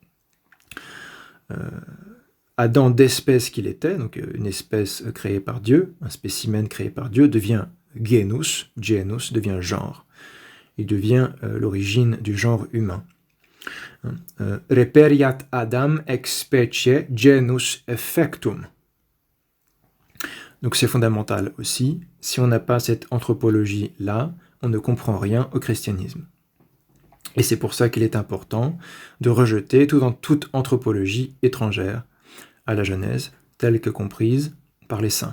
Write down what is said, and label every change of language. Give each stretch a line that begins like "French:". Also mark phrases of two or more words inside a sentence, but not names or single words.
French: Adam d'espèce qu'il était, donc une espèce créée par Dieu, un spécimen créé par Dieu, devient genus, devient genre. Il devient l'origine du genre humain.
Latin: Reperiat Adam ex specie genus effectum.
French: Donc c'est fondamental aussi. Si on n'a pas cette anthropologie-là, on ne comprend rien au christianisme. Et c'est pour ça qu'il est important de rejeter toute anthropologie étrangère à la Genèse, telle que comprise par les saints.